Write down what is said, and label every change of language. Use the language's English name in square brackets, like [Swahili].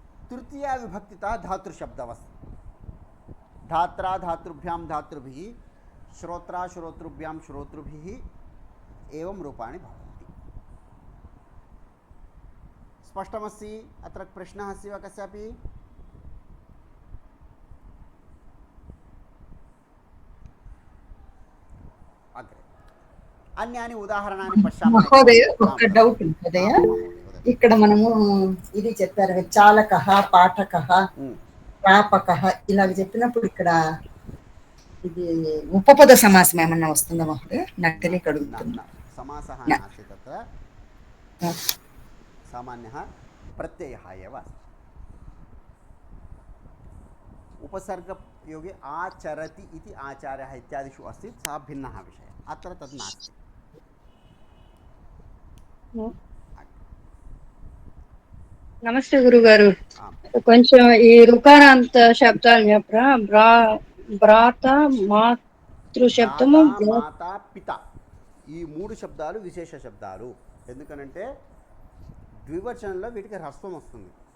[Sanskrit] तृतीया विभक्तिता धातृशब्दवस् धात्रा धातृभ्यां धातृभिः श्रोत्रा श्रोतृभ्यां श्रोतृभिः एवं रूपाणि भवन्ति। स्पष्टमस्ति? अत्र प्रश्नः अस्ति वा कस्यापि? अग्रे अन्यानि उदाहरणानि पश्यामः। [Telugu] మహోదయ ఒక డౌట్ మహోదయ, ఇక్కడ మనము ఇది చెప్పారు కదా, చాలకః పాఠకః ప్రాపకః ఇలాగ చెప్పినప్పుడు ఇక్కడ ఇది ఉపపద సమాసం ఏమన్నా వస్తుందా మహోదయ? నాకు తెలియక అడుగుతున్నా. [Sanskrit] समासः नास्ति तत्र, सामान्यः प्रत्ययः एव अस्ति। उपसर्गयोगे आचरति इति आचार्यः इत्यादिषु अस्ति, सः भिन्नः विषयः, अत्र तद् नास्ति। [Telugu] నమస్తే గురుగారు, కొంచెం ఈ రుకారాంత శబ్దాలు చెప్పరా? భ్రాత, మాతృ శబ్దము, మాత, పిత ఈ మూడు శబ్దాలు విశేష శబ్దాలు. ఎందుకనంటే ద్వివచనంలో వీటికి హ్రస్వం వస్తుంది.